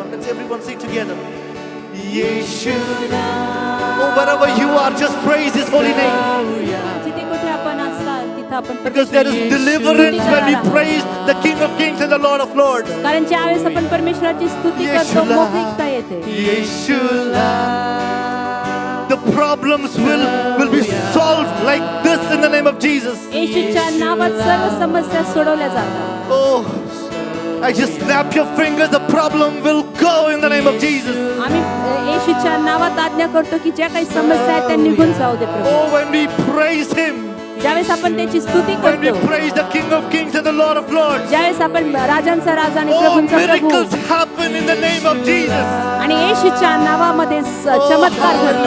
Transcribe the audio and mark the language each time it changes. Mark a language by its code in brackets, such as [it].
[en] Everyone sing together. Yeshua. Oh, wherever you are, just praise His holy name. [mr] जिथे कुठे आपण असाल तिथं आपण [en] Because there is deliverance when we praise the King of Kings and the Lord of Lords. [mr] कारण ज्यावेळेस आपण परमेश्वराची स्तुती करतो येशूला. मोकळीकता येते. [en] Yeshua. The problems will be solved like this in the name of Jesus. [mr] येशूच्या नावात सर्व समस्या सोडवल्या जातात. [en] Oh, I just snap your fingers, the problem will go in the name of Jesus. [mr] आम्ही येशूच्या नावात आज्ञा करतो की ज्या काही समस्या आहेत त्या निघून जाऊ दे प्रभू. [en] Oh, when we praise Him, [mr] ज्यावेळेस आपण त्याची स्तुती [en] when we [mr] करतो, [en] praise the King of Kings and the Lord of Lords, [mr] ज्यावेळेस आपण राजांचा राजा आणि [en] oh, [mr] प्रभूंचा Prabhu [en] miracles happen in the name of Jesus. [mr] आणि येशूच्या नावामध्ये चमत्कार घडतात.